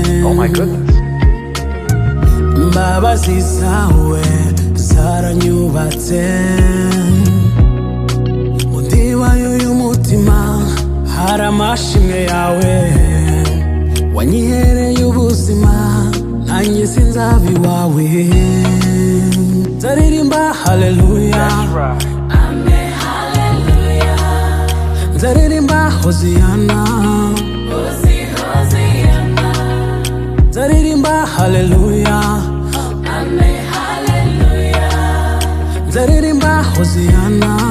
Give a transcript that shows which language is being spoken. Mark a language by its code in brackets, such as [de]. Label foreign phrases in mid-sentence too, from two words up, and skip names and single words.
[en] Oh my goodness. [rw] Imbabazi zawe zaranyubatse. Mu ndiba y'uyu mutima hari amashimwe yawe. Wanyihereye ubuzima nanjye sinzaba iwawe. Nzaririmba haleluya. [en] That's right. [rw] Nzaririmba hoziyana. Nzaririmba haleluya. Nzaririmba hoziyana.